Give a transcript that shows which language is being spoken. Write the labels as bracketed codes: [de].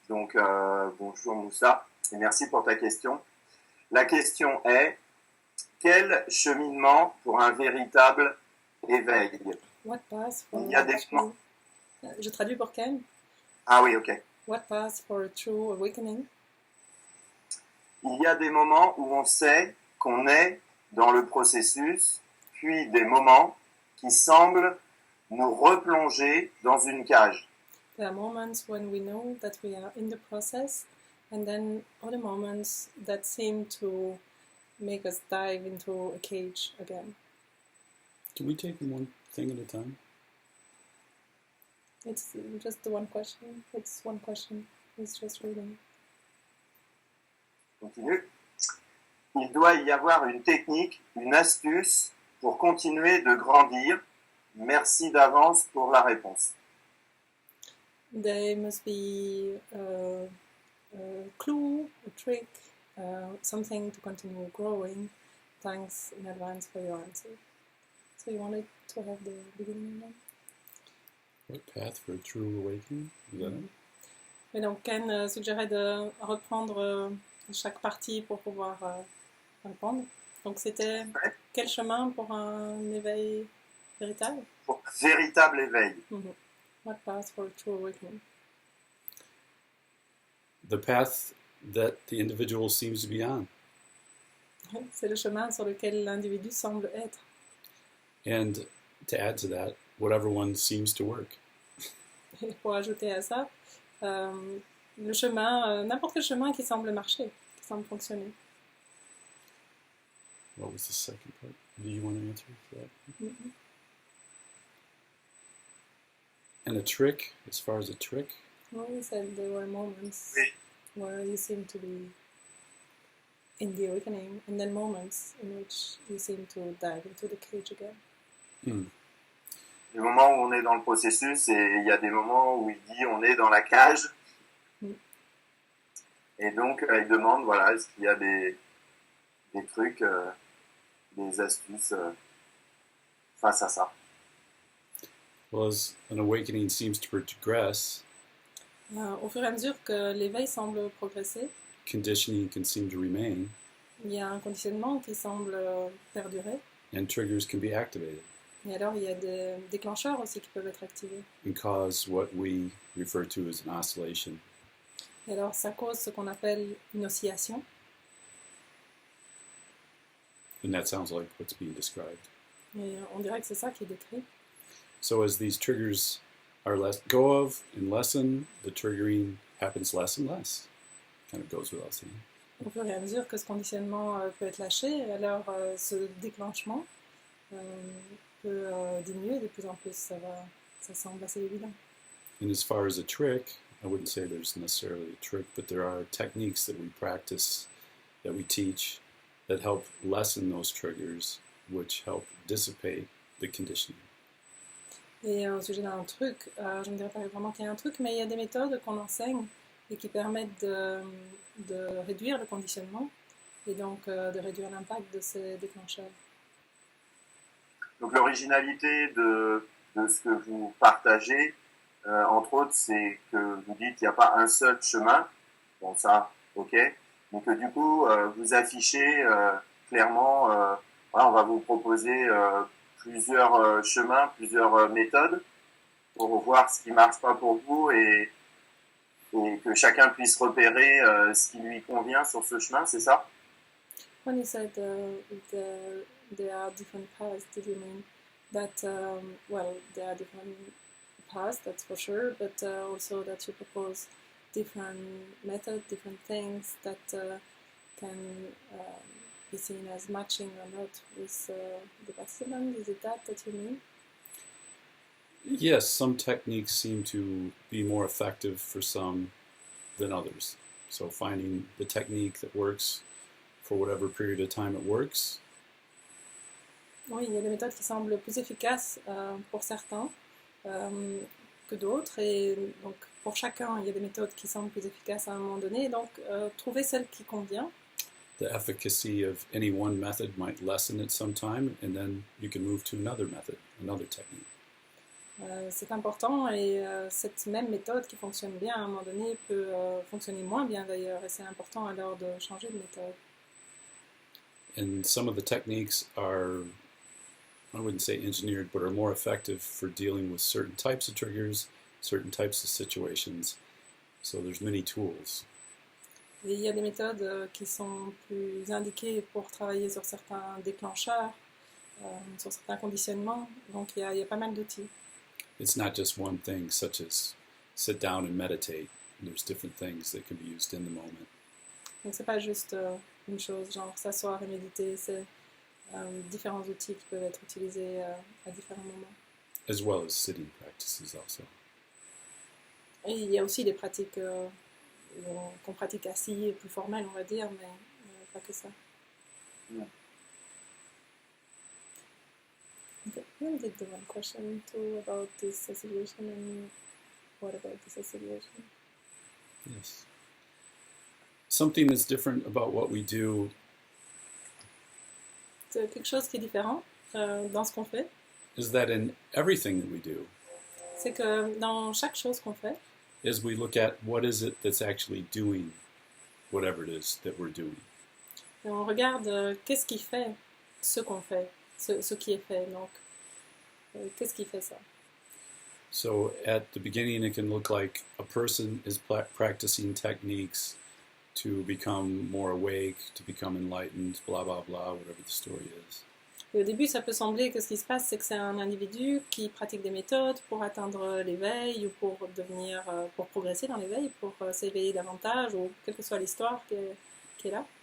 [fr] Donc bonjour Moussa et merci pour ta question. La question est: quel cheminement pour un véritable éveil? [en] what path for [fr] Il y a des [en] a true... [fr] Je traduis pour Ken. Ah oui, ok. [en] What path for a true awakening? Il y a des moments où on sait qu'on est dans le processus, puis des moments qui semblent nous replonger dans une cage. There are moments when we know that we are in the process, and then other moments that seem to make us dive into a cage again. Can we take them one thing at a time? It's just the one question. It's one question. It's just reading. Continue. [fr] Il doit y avoir une technique, une astuce pour continuer de grandir. Merci d'avance pour la réponse. [en] There must be a clue, a trick, something to continue growing. Thanks in advance for your answer. So you wanted to have the beginning again? What path for a true awakening? Is that it? [fr] Et donc Ken suggérait de reprendre chaque partie pour pouvoir répondre. Donc c'était quel chemin pour un éveil véritable? Pour un véritable éveil. Mm-hmm. [en] What path for a true awakening? The path that the individual seems to be on. [fr] C'est le chemin sur lequel l'individu semble être. [en] And to add to that, whatever one seems to work. [fr] Et pour ajouter à ça, le chemin, n'importe quel chemin qui semble marcher, qui semble fonctionner. [en] What was the second part? Do you want to answer for that? Mm-hmm. And a trick, as far as a trick? Well, you said there were moments [fr] Oui. [en] where you seem to be in the awakening, and then moments in which you seem to dive into the cage again. [fr] Des moments où on est dans le processus et il y a des moments où il dit on est dans la cage. Et donc il demande voilà, est-ce qu'il y a des trucs, des astuces face à ça. [en] Well, as an awakening seems to progress, [fr] Au fur et à mesure que l'éveil semble progresser, [en] conditioning can seem to remain, [fr] il y a un conditionnement qui semble perdurer. [en] and triggers can be activated [fr] Et alors, il y a des déclencheurs aussi qui peuvent être activés. [en] and cause what we refer to as an oscillation. [fr] Et alors, ça cause ce qu'on appelle une oscillation. [en] And that sounds like what's being described. [fr] Et on dirait que c'est ça qui est décrit. [en] So as these triggers are let go of and lessen, the triggering happens less and less. Kind of goes without saying. [fr] Au fur et à mesure que ce conditionnement peut être lâché, alors ce déclenchement peut diminuer de plus en plus. Ça semble assez évident. [en] And as far as a trick, I wouldn't say there's necessarily a trick, but there are techniques that we practice, that we teach, that help lessen those triggers, which help dissipate the conditioning. [fr] Et au sujet d'un truc, je ne dirais pas vraiment qu'il y a un truc, mais il y a des méthodes qu'on enseigne et qui permettent de réduire le conditionnement et donc de réduire l'impact de ces déclencheurs. Donc l'originalité de ce que vous partagez, entre autres, c'est que vous dites qu'il n'y a pas un seul chemin. Bon, ça, ok. Mais que du coup, vous affichez clairement, voilà, on va vous proposer plusieurs chemins, plusieurs méthodes pour voir ce qui marche pas pour vous et que chacun puisse repérer ce qui lui convient sur ce chemin, c'est ça? [en] When you said there are different paths, did you mean that, well, there are different paths, that's for sure, but also that you propose different methods, different things that can be seen as matching or not with the participant? Is it that you mean? Yes, some techniques seem to be more effective for some than others. So finding the technique that works for whatever period of time it works. [fr] Oui, il y a des méthodes qui semblent plus efficaces pour certains que d'autres, et donc pour chacun, il y a des méthodes qui semblent plus efficaces à un moment donné, donc trouver celle qui convient. [en] The efficacy of any one method might lessen at some time, and then you can move to another method, another technique. [fr] C'est important, et cette même méthode qui fonctionne bien à un moment donné peut fonctionner moins bien d'ailleurs, et c'est important alors de changer de méthode. [en] And some of the techniques are, I wouldn't say engineered, but are more effective for dealing with certain types of triggers, certain types of situations. So there's many tools. [fr] Et il y a des méthodes qui sont plus indiquées pour travailler sur certains déclencheurs, sur certains conditionnements, donc il y a pas mal d'outils. [en] It's not just one thing, such as sit down and meditate. There's different things that can be used in the moment. [fr] Donc c'est pas juste une chose, genre s'asseoir et méditer, c'est différents outils qui peuvent être utilisés à différents moments. [en] As well as sitting practices also. [fr] Et il y a aussi des pratiques qu'on pratique assis et plus formelles, on va dire, mais pas que ça. [en] Yeah. Okay. We did the one question too about this association, and what about this association? Yes. Something that's different about what we do [fr] C'est quelque chose qui est différent dans ce qu'on fait, [en] is that in everything that we do, [fr] c'est que dans chaque chose qu'on fait, [en] is we look at what is it that's actually doing whatever it is that we're doing. [fr] et on regarde qu'est-ce qui fait ce qu'on fait, ce qui est fait. Donc, qu'est-ce qui fait ça? [en] So at the beginning, it can look like a person is practicing techniques to become more awake, to become enlightened, blah, blah, blah, whatever the story is. [fr] Et au début, ça peut sembler que ce qui se passe, c'est que c'est un individu qui pratique des méthodes pour atteindre l'éveil ou pour devenir, pour progresser dans l'éveil, pour s'éveiller davantage, ou quelle que soit l'histoire qui est là.